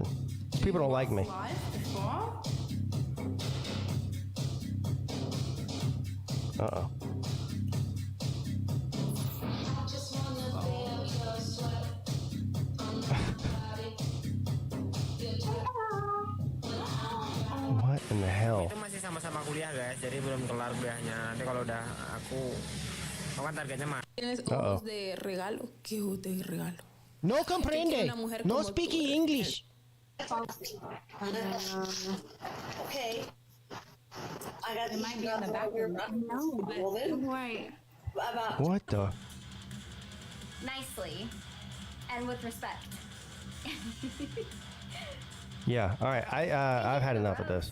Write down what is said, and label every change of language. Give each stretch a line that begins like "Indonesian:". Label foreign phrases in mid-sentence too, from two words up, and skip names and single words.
English: People don't like me. Uh-oh. What in the hell?
Indonesian: Itu masih sama-sama kuliah guys, jadi belum kelar kuliahnya. Nanti kalau udah aku kan targetnya mah.
Spanish: Tienes ojos de regalo. ¿Qué ojos de regalo? No comprende.
English: No speaking English. Okay. I got It might be in the background. No, but don't worry. What the? Nicely and with respect. Yeah. All right. I've had enough of this.